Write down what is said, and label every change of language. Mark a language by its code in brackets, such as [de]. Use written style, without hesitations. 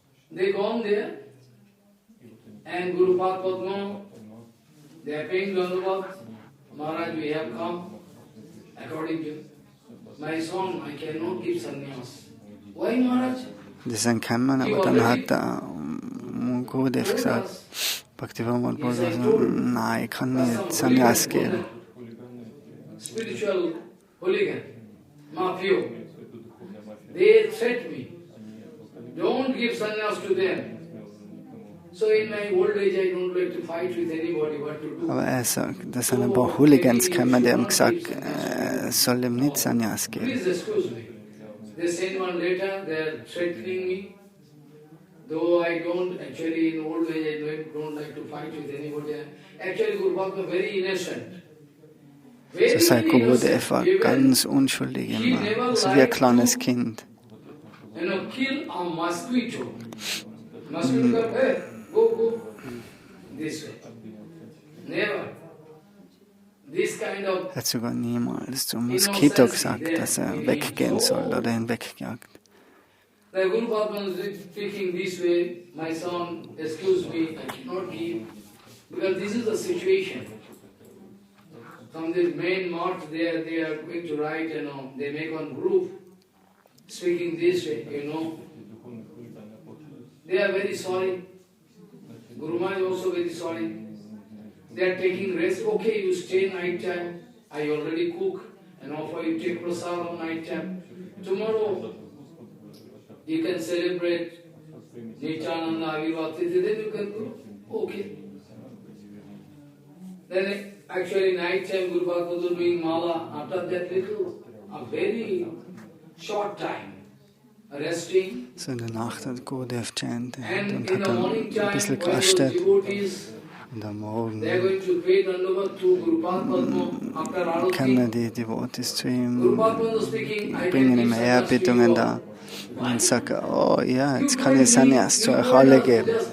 [en] They gone there, and Guru Padma, they are paying Dandavat. Maharaj, we have come, according to my son, I cannot give sannyas. Why, Maharaj? [de] Die sind gekommen, aber dann hat der Gurudev gesagt, Bhaktivinoda Thakur, nein, ich kann nicht Sannyas geben. [en] Spiritual hooligan, mafia, they threat me. Don't give sannyas to them. So in my old age, I don't like to fight with anybody. What to do? [de] Aber er sagt, dass ein paar Hooligans kamen, die haben gesagt, es soll ihm nicht Sannyas geben. [en] Please excuse me. They sent one letter, they are threatening me. Though I don't, actually in old age, I don't like to fight with anybody. Actually, Guru Bhakta very innocent. [de] So sei Gurudev war ganz unschuldig immer, so wie ein kleines Kind. [en] Kill a mosquito. Mosquito, hey, go, this way. Never. This kind of. [de] Er hat sogar niemals zum Moskito gesagt, dass er weggehen soll oder ihn weggejagt. [en] The Guru Padma is speaking this way, my son, excuse me, I cannot give, because this is the situation. From the main march there, they are going to write, they make one group, speaking this way, They are very sorry. Guru Maharaj is also very sorry. They are taking rest. Okay, you stay night time. I already cook and offer you take prasad on night time. Tomorrow you can celebrate Nityananda Avirvatiti, then you can go. Okay. Then actually night time Guru Bhakta was doing mala. After that a very short time, resting. [de] So in der Nacht hat Gurudev chanted und hat dann ein bisschen gerastet. Und am Morgen kommen die Devotees zu ihm, bringen ihm Ehrbietungen da. Und dann sagt er, oh ja, jetzt kann ich Sannyas zu euch alle geben.